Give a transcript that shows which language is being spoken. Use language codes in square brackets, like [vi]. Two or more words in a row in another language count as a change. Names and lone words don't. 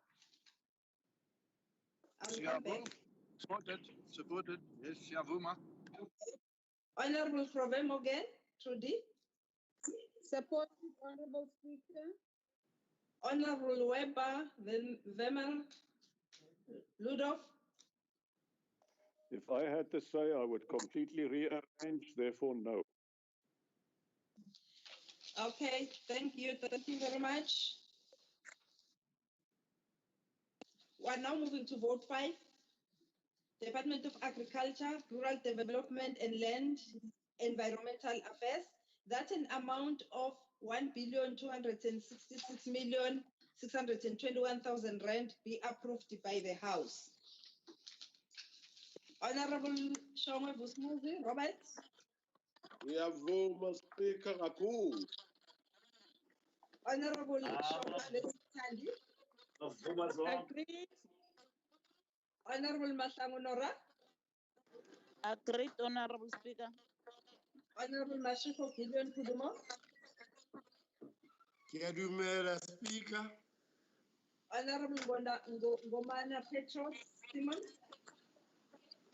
[en] Supported. Yes, Yavuma. Honorable Krobe Morgan, Trudy? Supported, Honorable Speaker. Honorable Weber Wemer Ludov? If I had to say, I would completely rearrange, therefore no. Okay, thank you very much. We're now moving to vote 5. Department of Agriculture, Rural Development and Land Environmental Affairs. That's an amount of 1,266,621,000 rand be approved by the House. Honorable Shongwe Vusumuzi, Robert? [zu] Ngiyavuma Speaker kakhulu. [en] Honorable Shongwe Tandi? Agreed. Honorable Mahlangu Nora? Agreed, Honorable Speaker. Honorable Mashiko Gideon Kudumo? [zu] Ngiyadumela Speaker. [en] Honorable Ngomane Petro Simon?